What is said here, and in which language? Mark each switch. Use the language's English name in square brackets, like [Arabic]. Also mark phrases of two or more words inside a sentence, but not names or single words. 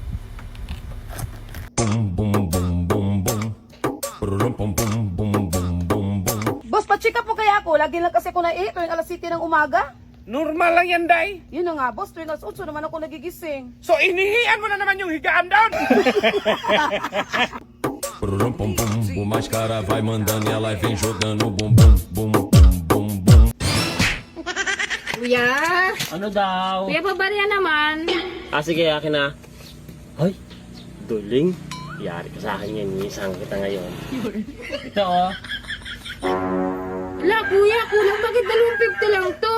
[Filipino] Boss, pa- [English] check up [Filipino] mo kaya ako. Lagi lang kasi ako naihi tuwing alas 7 ng umaga. Normal lang yan, Day. Yun na nga, boss. Tuwing alas 8 naman ako nagigising. So, inihian mo na naman yung higaan doon. [Portuguese] O mais cara vai mandando e ela vem jogando bum bum bum bum bum bum. [Filipino] Kuya! Ano daw? Kuya, pabarya naman. Sige, akin na. Hoy, duling. Yari ka sa akin yan. Isang kita ngayon. Ito oh. Wala, kuya. Kulang. Bakit 250 lang to?